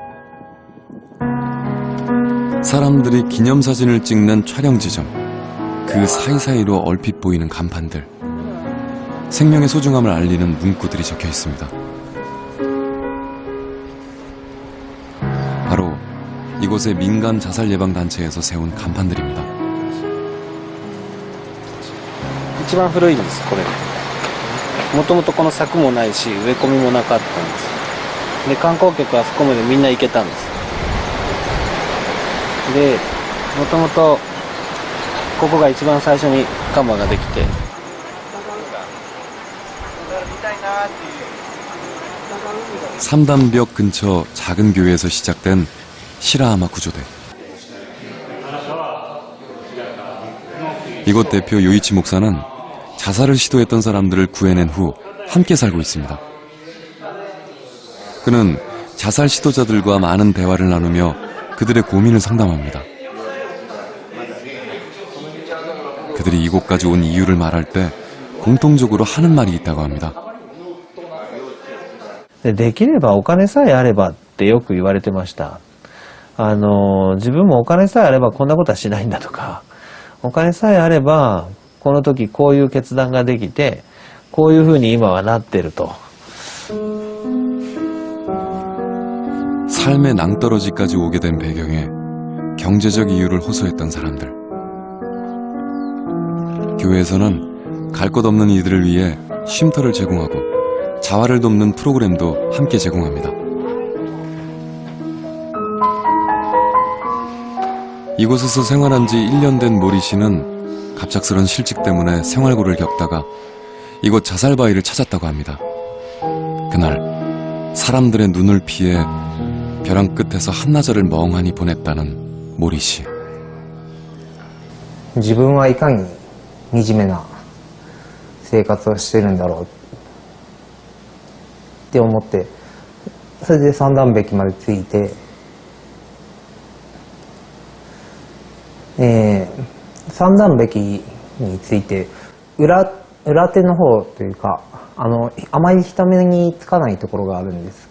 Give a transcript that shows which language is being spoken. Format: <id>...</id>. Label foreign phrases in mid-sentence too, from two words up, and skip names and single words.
<ko>사람들이 기념사진을 찍는 촬영 지점, 그 사이사이로 얼핏 보이는 간판들, 생명의 소중함을 알리는 문구들이 적혀 있습니다. 바로 이곳의 민간 자살 예방 단체에서 세운 간판들입니다.</ko> <ja>一番古いんです、これ。もともとこの柵もないし、植え込みもなかったんです。で、観光客はそこまでみんな行けたんです。で、もともとここが一番最初に看板ができて。</ja> <ko>삼단벽 근처 작은 교회에서 시작된 시라하마 구조대. 이곳 대표 요이치 목사는 자살을 시도했던 사람들을 구해낸 후 함께 살고 있습니다. 그는 자살 시도자들과 많은 대화를 나누며 그들의 고민을 상담합니다. 그들이 이곳까지 온 이유를 말할 때 공통적으로 하는 말이 있다고 합니다.</ko> <ja>できればお金さえあればってよく言われてました。自分もお金さえあればこんなことはしないんだとか、お金さえあればこの時こういう決断ができて、こういうふうに今はなってると。</ja> <ko>삶의 낭떠러지까지 오게 된 배경에 경제적 이유를 호소했던 사람들. 교회에서는 갈 곳 없는 이들을 위해 쉼터를 제공하고 자활을 돕는 프로그램도 함께 제공합니다. 이곳에서 생활한 지 1년 된 모리 씨는 갑작스런 실직 때문에 생활고를 겪다가 이곳 자살바위를 찾았다고 합니다. 그날 사람들의 눈을 피해 벼랑 끝에서 한나절을 멍하니 보냈다는 모리 씨.</ko> <ja>自分はいかに惨めな生活をしてるんだろうって思って、それで三段壁まで着いて、三段壁について裏手の方というか、あまり人目につかないところがあるんです。</ja>